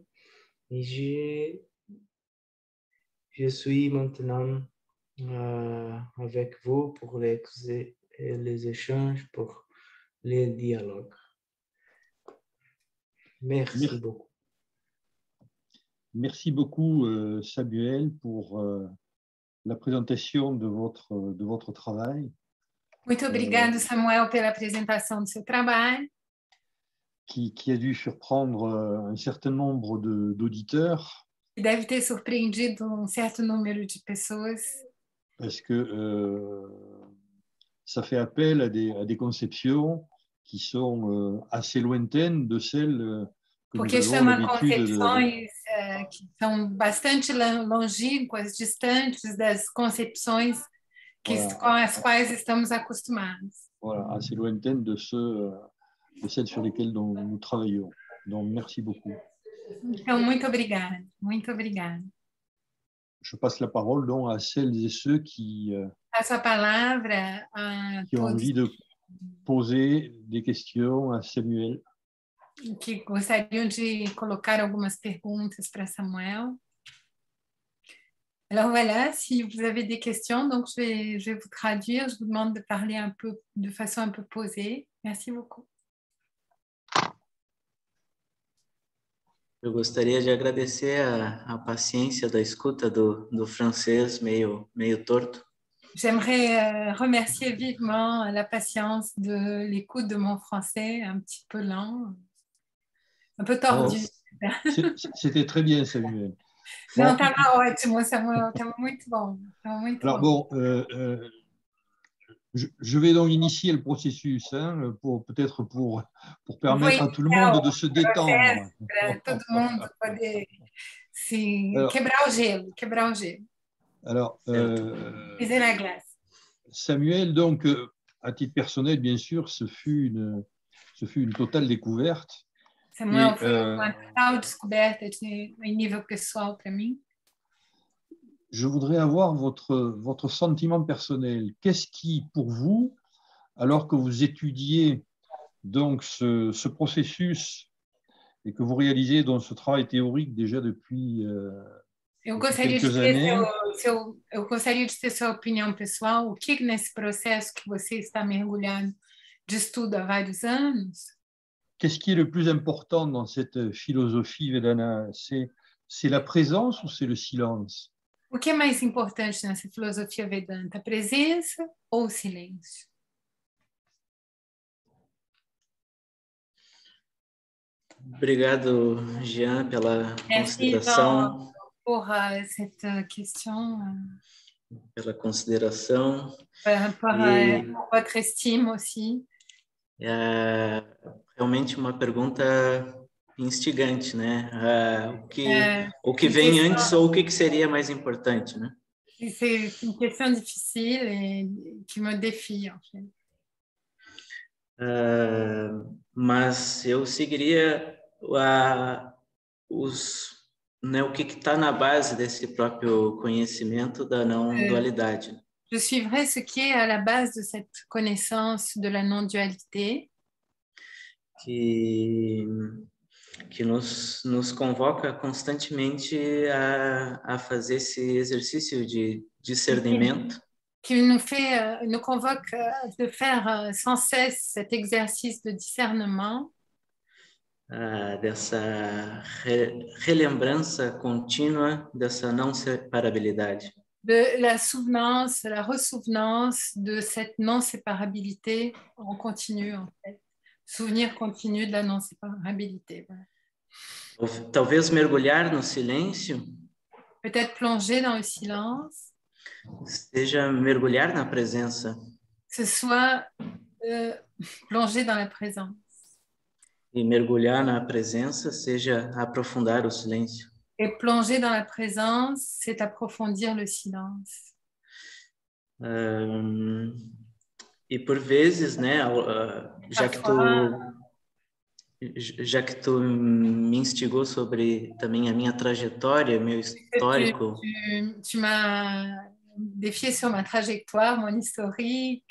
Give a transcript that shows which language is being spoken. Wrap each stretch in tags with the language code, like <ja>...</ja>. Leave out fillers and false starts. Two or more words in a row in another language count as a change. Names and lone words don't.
<fr>Et je suis maintenant avec vous pour les échanges, pour les dialogues. Merci beaucoup. Merci beaucoup, Samuel, pour la présentation de votre travail.</fr> <pt>Muito obrigado, Samuel, pela apresentação do seu trabalho.</pt> <fr>Qui a dû surprendre un certain nombre d'auditeurs.</fr> <pt>E deve ter surpreendido certo número de pessoas.</pt> <fr>Parce que ça fait appel à des conceptions qui sont assez lointaines de celles que</fr> <pt>Porque</pt> <fr>nous avons</fr> <pt>chama</pt> <fr>l'habitude</fr> <pt>concepções que são bastante longínquas, distantes das concepções com as quais estamos acostumados.</pt> <fr>Voilà, assez lointaines de celles sur lesquelles nous travaillons. Donc, merci beaucoup.</fr> <pt>Então, muito obrigada, muito obrigada.</pt> <fr>Je passe la parole donc à celles et ceux qui</fr> <pt>Passo a palavra a</pt> <fr>ont</fr> <pt>todos</pt> <fr>envie de poser des questions à Samuel.</fr> <pt>que gostariam de colocar algumas perguntas para Samuel.</pt> <fr>Alors voilà, si vous avez des questions, donc je vais vous traduire. Je vous demande de parler un peu, de façon un peu posée. Merci beaucoup.</fr> <pt>Eu gostaria de agradecer a paciência da escuta do francês meio torto.</pt> <fr>J'aimerais remercier vivement la patience de l'écoute de mon français un petit peu lent, un peu tordu. C'était très bien, Samuel.</fr> <pt>Não, estava ótimo, Samuel, estava muito bom.</pt> <fr>Alors bon, je vais donc initier le processus, peut-être pour permettre à tout le monde de se détendre.</fr> <pt>Para todo mundo poder quebrar o gelo.</pt> <fr>Alors, Briser la glace. Samuel, donc, à titre personnel, bien sûr, ce fut une totale découverte.</fr> <pt>Samuel foi uma total descoberta em nível pessoal para mim.</pt> <fr>Je voudrais avoir votre sentiment personnel. Qu'est-ce qui, pour vous, alors que vous étudiez donc ce processus et que vous réalisez dans ce travail théorique déjà depuis quelques années,</fr> <pt>eu gostaria de ter sua opinião pessoal. O que nesse processo que você está mergulhado de estudo há vários anos?</pt> <fr>Qu'est-ce qui est le plus important dans cette philosophie Vedana? C'est la présence ou c'est le silence?</fr> <pt>O que é mais importante nessa filosofia Vedanta, a presença ou o silêncio? Obrigado, Jean, pela consideração.</pt> <fr>Pour cette question.</fr> <pt>Pela consideração.</pt> <fr>Pour votre estime aussi.</fr> <pt>É realmente uma pergunta instigante, né? O que vem antes ou o que seria mais importante, né?</pt> <fr>C'est une question difficile et qui me défie, en fait.</fr> <pt>Mas eu seguiria o que está na base desse próprio conhecimento da não dualidade.</pt> <fr>Je suivrai ce qui est à la base de cette connaissance de la non-dualité.</fr> <pt>que nos convoca constantemente a fazer esse exercício de discernimento.</pt> <fr>Qui nous convoque de faire sans cesse cet exercice de discernement,</fr> <pt>dessa relembrança contínua dessa não separabilidade.</pt> <fr>de la souvenance, la ressouvenance de cette non-séparabilité en continu, en fait. Souvenir continu de la non-séparabilité. Voilà.</fr> <pt>Talvez mergulhar no silêncio</pt> <fr>Peut-être plonger dans le silence,</fr> <pt>seja mergulhar na presença.</pt> <fr>que ce soit plonger dans la présence.</fr> <pt>E mergulhar na presença seja aprofundar o silêncio.</pt> <fr>Et plonger dans la présence, c'est approfondir le silence.</fr> <pt>E por vezes, né, já que tu me instigou sobre também a minha trajetória, meu histórico.</pt> <fr>Tu m'as défié sur ma trajectoire, mon historique.</fr>